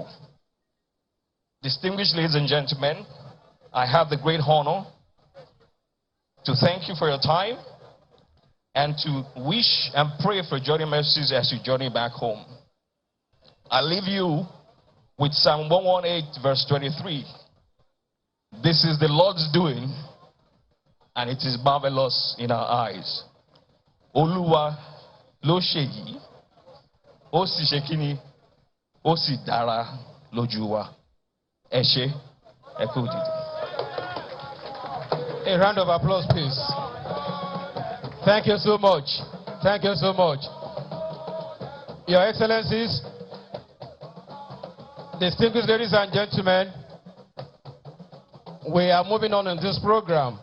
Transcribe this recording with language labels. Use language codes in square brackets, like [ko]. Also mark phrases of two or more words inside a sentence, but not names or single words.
[en] Distinguished ladies and gentlemen, I have the great honor to thank you for your time and to wish and pray for journey mercies as you journey back home. I leave you with Psalm 118 verse 23. This is the Lord's doing, and it is marvelous in our eyes. [yo] Oluwa lo seyi, o si sekini, o si dara loju wa. Ẹ ṣé, ẹ kú dìde. [en] A round of applause, please. Thank you so much. Thank you so much. Your Excellencies, distinguished ladies and gentlemen, we are moving on in this program.